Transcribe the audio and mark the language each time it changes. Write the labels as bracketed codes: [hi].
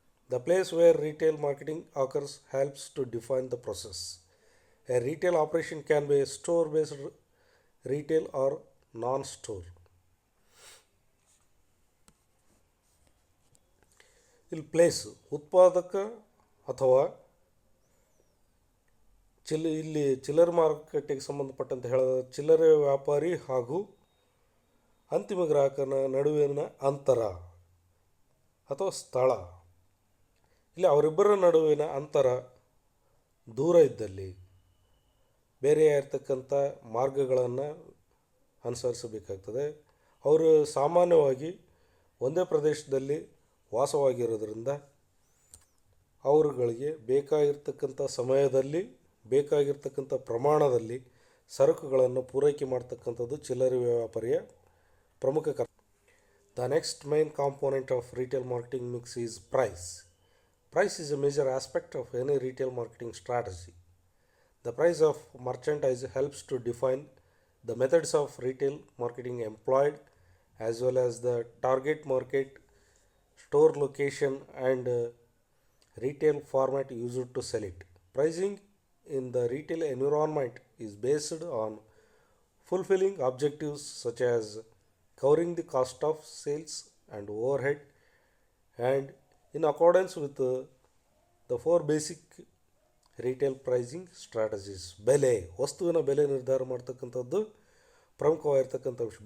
[en] The place where retail marketing occurs helps to define the process. A retail operation can be store-based retail or non-store. [kn] ಇಲ್ಲಿ place ಉತ್ಪಾದಕ ಅಥವಾ ಇಲ್ಲಿ ಚಿಲ್ಲರೆ ಮಾರುಕಟ್ಟೆಗೆ ಸಂಬಂಧಪಟ್ಟಂತೆ ಹೇಳಿದ ಚಿಲ್ಲರೆ ವ್ಯಾಪಾರಿ ಹಾಗೂ ಅಂತಿಮ ಗ್ರಾಹಕನ ನಡುವಿನ ಅಂತರ ಅಥವಾ ಸ್ಥಳ. ಇಲ್ಲಿ ಅವರಿಬ್ಬರ ನಡುವಿನ ಅಂತರ ದೂರ ಇದ್ದಲ್ಲಿ ಬೇರೆ ಇರತಕ್ಕಂಥ ಮಾರ್ಗಗಳನ್ನು ಅನುಸರಿಸಬೇಕಾಗ್ತದೆ. ಅವರು ಸಾಮಾನ್ಯವಾಗಿ ಒಂದೇ ಪ್ರದೇಶದಲ್ಲಿ ವಾಸವಾಗಿರೋದ್ರಿಂದ ಅವರುಗಳಿಗೆ ಬೇಕಾಗಿರ್ತಕ್ಕಂಥ ಸಮಯದಲ್ಲಿ ಬೇಕಾಗಿರ್ತಕ್ಕಂಥ ಪ್ರಮಾಣದಲ್ಲಿ ಸರಕುಗಳನ್ನು ಪೂರೈಕೆ ಮಾಡ್ತಕ್ಕಂಥದ್ದು ಚಿಲ್ಲರೆ ವ್ಯಾಪಾರಿಯ ಪ್ರಮುಖ ಕರ್ತವ್ಯ. [en] The next main component of retail marketing mix is price. Price is a major aspect of any retail marketing strategy. The price of merchandise helps to define the methods of retail marketing employed, as well as the target market, store location, and retail format used to sell it. Pricing in the retail environment is based on fulfilling objectives such as covering the cost of sales and overhead, and in accordance with the four basic retail pricing strategies. [kn] ಬೆಲೆ, ವಸ್ತುವಿನ ಬೆಲೆ ನಿರ್ಧಾರ ಮಾಡ್ತಕ್ಕಂಥದ್ದು ಪ್ರಮುಖವಾಗಿರ್ತಕ್ಕಂಥ ವಿಷಯ.